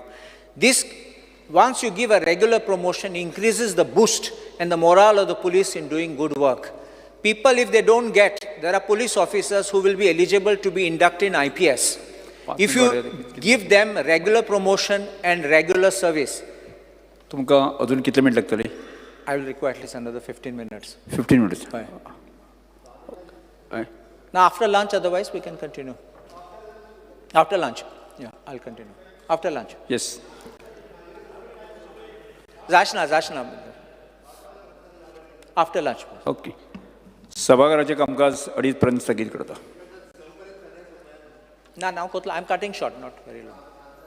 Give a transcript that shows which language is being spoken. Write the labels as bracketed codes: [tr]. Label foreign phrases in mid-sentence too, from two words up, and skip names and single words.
[en] This, once you give a regular promotion, increases the boost and the morale of the police in doing good work. People, if they don't get, there are police officers who will be eligible to be inducted in IPS. If you give them regular promotion and regular service, [kok] तुमकां अजून कितले मिनट लागतले? [en] I will require at least another 15 minutes. 15 minutes. Now after lunch, otherwise we can continue. After lunch. Yeah, I'll continue. After lunch. Yes. Zashna. After lunch. ओके. [kok] सभागृहाचे कामकाज 2:30 पर्यंत स्थगित करता. [en] Now, I'm cutting short, not very long.